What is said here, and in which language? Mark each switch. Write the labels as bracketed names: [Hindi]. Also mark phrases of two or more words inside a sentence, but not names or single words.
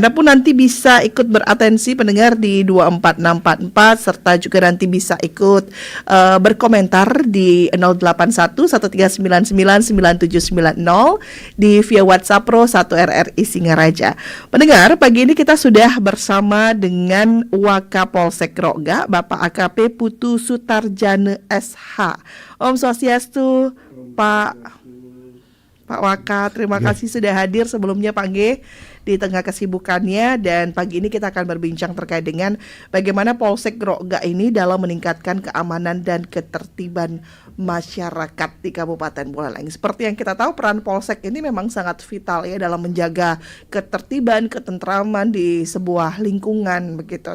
[Indonesian] Anda pun nanti bisa ikut beratensi pendengar di 24644 serta juga nanti bisa ikut berkomentar di 081 1399 9790 di via WhatsApp Pro 1 RRI Singaraja. Pendengar, pagi ini kita sudah bersama dengan Wakapolsek Rokga, Bapak AKP Putu Sutarjana SH. Om Swastiastu, Pak Waka, terima kasih sudah hadir sebelumnya Pak G di tengah kesibukannya, dan pagi ini kita akan berbincang terkait dengan bagaimana Polsek Rokga ini dalam meningkatkan keamanan dan ketertiban masyarakat di Kabupaten Buleleng. Seperti yang kita tahu, peran Polsek ini memang sangat vital ya dalam menjaga ketertiban, ketentraman di sebuah lingkungan begitu.